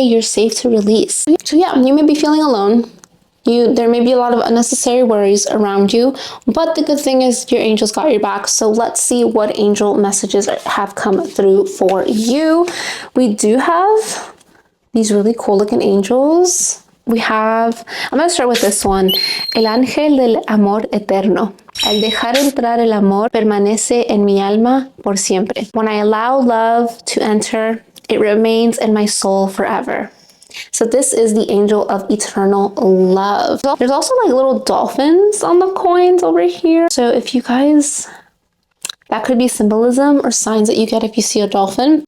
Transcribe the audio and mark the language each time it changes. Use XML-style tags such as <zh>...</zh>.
<en>You're safe to release. So yeah, you may be feeling alone. There may be a lot of unnecessary worries around you, but the good thing is your angels got your back. So let's see what angel messages have come through for you. We do have these really cool looking angels. I'm going to start with this one.</en> <es>El ángel del amor eterno. Al dejar entrar el amor, permanece en mi alma por siempre.</es> <en>When I allow love to enter, it remains in my soul forever. So this is the angel of eternal love. There's also like little dolphins on the coins over here. So if you guys, that could be symbolism or signs that you get if you see a dolphin.</en>